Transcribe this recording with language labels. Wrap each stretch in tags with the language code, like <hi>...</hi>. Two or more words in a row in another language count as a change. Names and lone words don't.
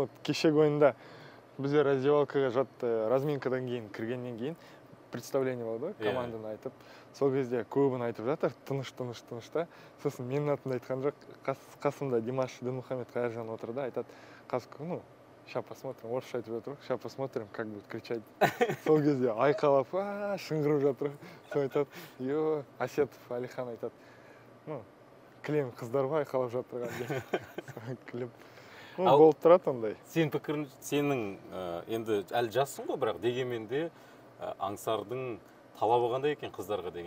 <kk>Кешегі ойында бізде раздевалкаға разминкадан кейін кіргеннен кейін представление болды, команданы айтып. Сол кезде көбін айтып жатыр, тыныш та. Сосын менің атымды айтқан жоқ, қасымда Димаш Дінмұхамед Қайыржан отырды, айтады,</kk> <ru>ща посмотрим,</ru> <kk>орысша айтып жатыр,</kk> <ru>ща посмотрим, как будет кричать.</ru> <kk>Сол кезде айқалап, шыңғырып жатыр. Сол айтады, Асетов Алихан айтады, кілем қыздар ба айқалап жатырған деп. Кілем. Болып тұрады ондай. Сенің пікірің, сенің енді әлі жассың ғой, бірақ дегенмен де аңсардың талабы қандай екен қыздарға деген?</kk>